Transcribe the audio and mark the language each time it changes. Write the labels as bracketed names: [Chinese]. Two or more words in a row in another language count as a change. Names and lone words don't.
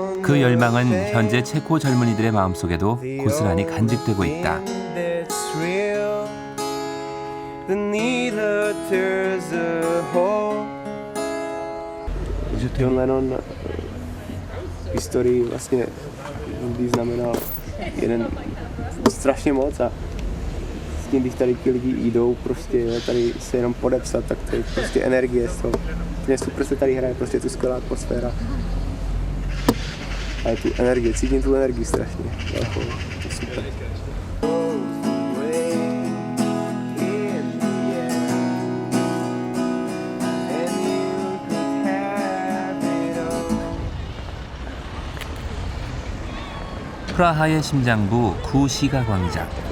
[Korean] 그 열망은 현재 체코 젊은이들의 마음속에도 고스란히 간직되고 있다. [Czech] John Lennon v historii vlastně znamenal strašně moc a s tím, když tady ty lidi jdou prostě tady se jenom podepsat, tak to je prostě energie z toho. Mě super se tady hraje, prostě tu skvělá atmosféra. A je tu energie, cítím tu energii strašně velkou, to je super. [Korean] 프라하의 심장부 구시가 광장.